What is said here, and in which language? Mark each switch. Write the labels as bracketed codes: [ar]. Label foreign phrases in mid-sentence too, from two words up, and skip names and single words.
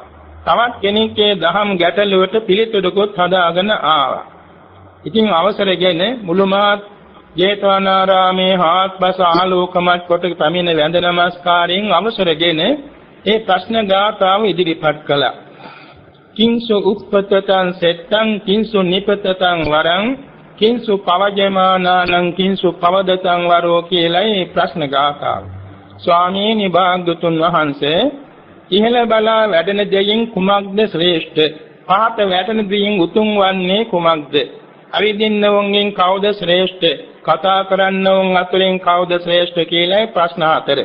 [si] තවත් කෙනෙක්ගේ දහම් ගැටලුවට පිළිතුරුකුත් හදාගෙන ආවා. ඉතින් අවසරගෙන මුළුමහත් ජේතවනාරාමේ හාත්පස ආලෝකමත් කොට පැමිණ වැඳ නමස්කාරයෙන් අවසරගෙන ඒ ප්‍රශ්න ගාථාව ඉදිරිපත් කළා. [pi] කිංසු උප්පතතං සෙත්තං කිංසු නිපතතං වරං කිංසු පවජමානානං කිංසු පවදතං වරෝ [si] කියලායි ප්‍රශ්න ගාථාව. ස්වාමීනි භාග්‍යතුන් වහන්සේ ඉහළ බලා වැඩෙන දෙයින් කුමක්ද ශ්‍රේෂ්ඨ? පහත වැඩෙන දෙයින් උතුම් වන්නේ කුමක්ද? අවිදින්නවුන්ගෙන් කවුද ශ්‍රේෂ්ඨ? කතා කරන්නවුන් අතරින් කවුද ශ්‍රේෂ්ඨ කියලායි ප්‍රශ්න හතර.